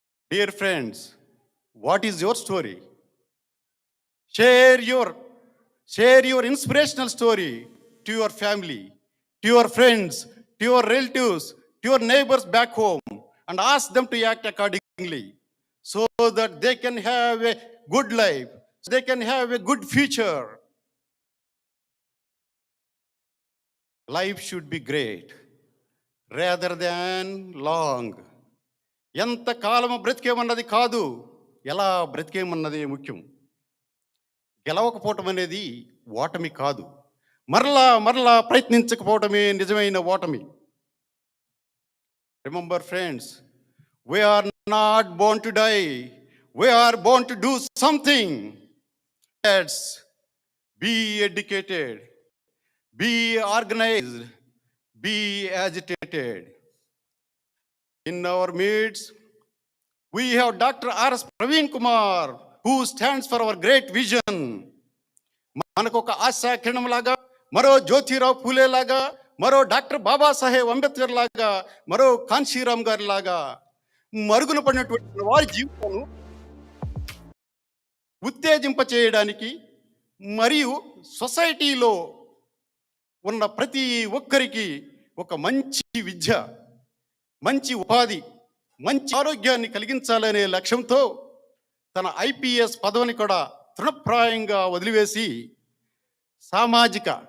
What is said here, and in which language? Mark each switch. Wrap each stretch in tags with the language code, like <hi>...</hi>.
<en>Dear friends, what is your story? Share your inspirational story to your family, to your friends, to your relatives, to your neighbors back home, and ask them to act accordingly so that they can have a good life, so they can have a good future. Life should be great rather than long.</en> <te>ఎంత కాలము బ్రతికేమన్నది కాదు, ఎలా బ్రతికేమన్నది ముఖ్యం. గెలవకపోవటం అనేది ఓటమి కాదు, మరలా మరలా ప్రయత్నించకపోవటమే నిజమైన ఓటమి.</te> <en>Remember friends, we are not born to die, we are born to do something. Let's be educated, be organized, be agitated. In our midst, we have Dr. S Praveen Kumar, who stands for our great vision.</en> <te>మనకు ఒక ఆశా కిరణం లాగా, మరో జ్యోతిరావు పూలే లాగా, మరో doctor Babasaheb Ambedkar లాగా, మరో కాన్షీరామ్ గారి లాగా మరుగున పడినటువంటి వారి జీవితాలను ఉత్తేజింప చేయడానికి మరియు సొసైటీలో ఉన్న ప్రతి ఒక్కరికి ఒక మంచి విద్య, మంచి ఉపాధి, మంచి ఆరోగ్యాన్ని కలిగించాలనే లక్ష్యంతో తన ఐపీఎస్ పదవిని కూడా తృణప్రాయంగా వదిలివేసి సామాజిక</te>